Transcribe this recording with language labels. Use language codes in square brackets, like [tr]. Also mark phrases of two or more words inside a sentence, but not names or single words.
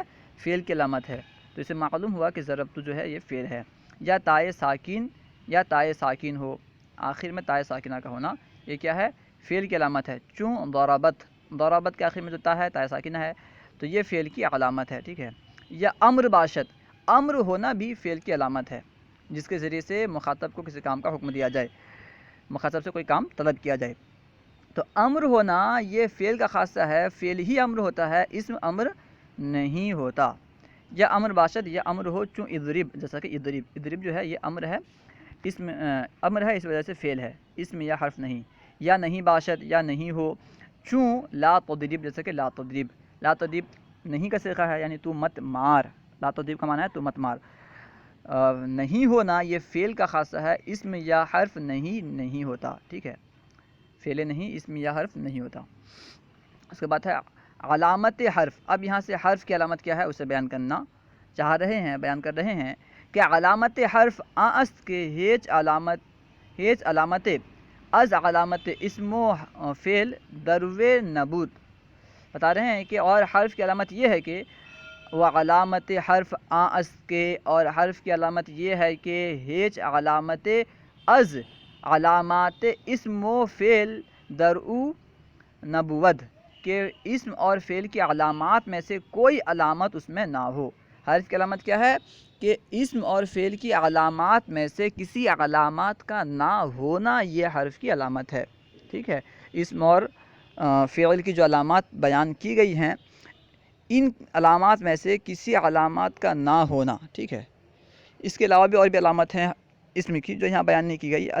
[ur] فعل کی علامت ہے. تو اسے معلوم ہوا کہ ضربتو جو ہے یہ فعل ہے. یا تائے ساکن، یا تائے ساکن ہو، آخر میں تائے ساکنہ کا ہونا یہ کیا ہے؟ فعل کی علامت ہے. [fa] چوں ضربت، [ur] ضربت کے آخر میں جو تا ہے تائے ساکنہ ہے تو یہ فعل کی علامت ہے. ٹھیک ہے. [fa] یا امر باشد، [ur] امر ہونا بھی فعل کی علامت ہے، جس کے ذریعے سے مخاطب کو کسی کام کا حکم دیا جائے، مخاطب سے کوئی کام طلب کیا جائے. تو امر ہونا یہ فعل کا خاصہ ہے، فعل ہی امر ہوتا ہے، اسم امر نہیں ہوتا. [fa] یا امر باشد، [ur] یا امر ہو، [fa] چوں اضرب، [ur] جیسا کہ اضرب، اضرب جو ہے یہ امر ہے، اسم امر ہے، اس وجہ سے فعل ہے، اسم یا حرف نہیں. [fa] یا نہیں باشد، [ur] یا نہیں ہو، [fa] چوں لا تضرب، [ur] جیسا کہ [ar] لا تضرب، لا تضرب [ur] نہیں کا صیغہ ہے، یعنی تو مت مار، [ar] لا تضرب [ur] کا معنی ہے تو مت مار. نہیں ہونا یہ فعل کا خاصہ ہے، اسم یا حرف نہیں ہوتا. ٹھیک ہے. فعل نہیں، اسم یا حرف نہیں ہوتا. اس کے بعد ہے علامت حرف. اب یہاں سے حرف کی علامت کیا ہے اسے بیان کرنا چاہ رہے ہیں، بیان کر رہے ہیں کہ [fa] علامت حرف است کے ہیچ علامت از علامت اسم و فعل دروے نبود. [ur] بتا رہے ہیں کہ اور حرف کی علامت یہ ہے کہ وہ [fa] علامت حرف است کے، [ur] اور حرف کی علامت یہ ہے کہ [fa] ہیچ علامت از علامات اسم و فعل درو نبوت [ur] کہ اسم اور فعل کی علامات میں سے کوئی علامت اس میں نہ ہو۔ حرف کی علامت کیا ہے کہ اسم اور فعل کی علامات میں سے کسی علامات کا نہ ہونا یہ حرف کی علامت ہے۔ ٹھیک ہے، اسم اور فعل کی جو علامات بیان کی گئی ہیں ان علامات میں سے کسی علامات کا نہ ہونا، ٹھیک ہے، اس کے علاوہ بھی اور بھی علامت ہیں اسم کی جو یہاں بیان نہیں کی گئی۔